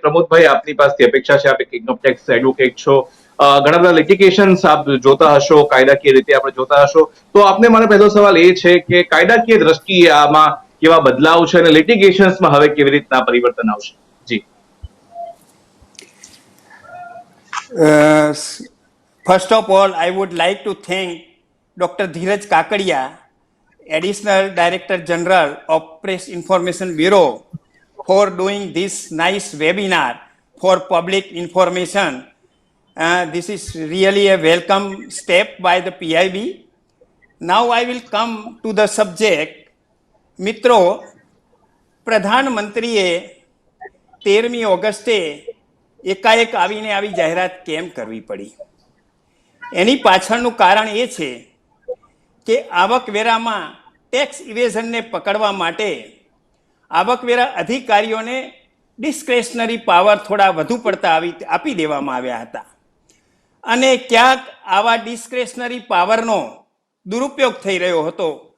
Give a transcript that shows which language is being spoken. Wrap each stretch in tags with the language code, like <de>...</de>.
<gu>પ્રમોદભાઈ, આપની પાસેથી અપેક્ષા છે, આપ એક ઇન્કમ ટેક્સ એડવોકેટ છો, ઘણા બધા લિટિગેશન્સ આપ જોતા હશો, કાયદાકીય રીતે આપણે જોતા હશો, તો આપને મારો પહેલો સવાલ એ છે કે કાયદાકીય દ્રષ્ટિએ આમાં કેવા બદલાવ છે અને લિટિગેશન્સમાં હવે કેવી રીતના પરિવર્તન આવશે? જી.</gu> <en>First of all, I would like to thank Dr. Dheeraj Kakadia, Additional Director General of Press Information Bureau, for doing this nice webinar for public information. This is really a welcome step by the PIB. Now I will come to the subject.</en> <gu>મિત્રો, પ્રધાનમંત્રીએ 13મી ઓગસ્ટે એકાએક આવીને આવી જાહેરાત કેમ કરવી પડી? એની પાછળનું કારણ એ છે કે આવકવેરામાં ટેક્સ ઇવેઝનને પકડવા માટે આવકવેરા અધિકારીઓને ડિસ્ક્રેશનરી પાવર થોડા વધુ પડતા આપી દેવામાં આવ્યા હતા અને ક્યાંક આવા ડિસ્ક્રેશનરી પાવરનો દુરુપયોગ થઈ રહ્યો હતો.</gu>